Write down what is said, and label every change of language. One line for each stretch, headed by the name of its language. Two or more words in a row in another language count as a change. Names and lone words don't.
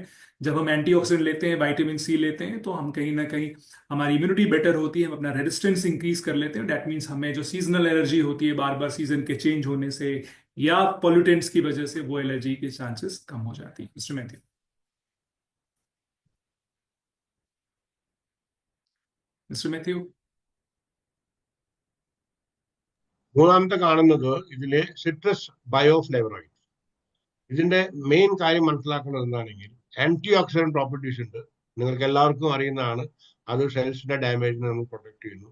Hindi: जब हम एंटीऑक्सीडेंट लेते हैं, विटामिन सी लेते हैं, तो हम कहीं ना कहीं हमारी
English: immunity better
Hindi: होती है, हम अपना
English: resistance increase
Hindi: कर लेते हैं।
English: that means
Hindi: हमें जो
English: seasonal allergy
Hindi: होती है बार बार सीजन के चेंज होने से या पॉल्यूटेंट्स की वजह से, वो एलर्जी के चांसेस कम हो जाती है। मिस्टर मैथ्यू। मिस्टर मैथ्यू।
Malayalam: മൂന്നാമത്തെ കാണുന്നത് ഇതിലെ
English: citrus bioflavonoid.
Malayalam: ഇതിന്റെ മെയിൻ കാര്യം മനസ്സിലാക്കുന്നത് എന്താണെങ്കിൽ
English: anti oxidant properties
Malayalam: ഉണ്ട്. നിങ്ങൾക്ക് എല്ലാവർക്കും അറിയുന്നതാണ്. അത് സെൽസിന്റെ ഡാമേജിനെ നമ്മൾ പ്രൊട്ടക്ട് ചെയ്യുന്നു.